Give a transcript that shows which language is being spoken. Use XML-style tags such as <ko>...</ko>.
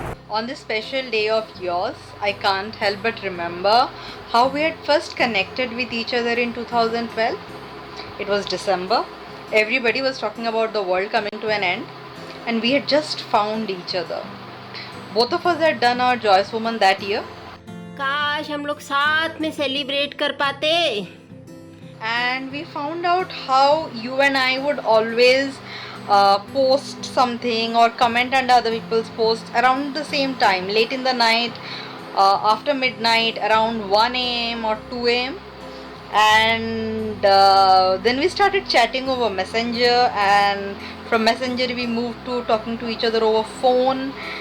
<en>On this special day of yours, I can't help but remember how we had first connected with each other in 2012. It was December. Everybody was talking about the world coming to an end, and we had just found each other. Both of us had done our Joyous Woman that year.</en> <hi>काश हम लोग साथ में celebrate कर पाते.</hi> <en>And we found out how you and I would always post something or comment under other people's posts around the same time, late in the night, after midnight, around 1 a.m. or 2 a.m. And then we started chatting over Messenger, and from Messenger we moved to talking to each other over phone.</en>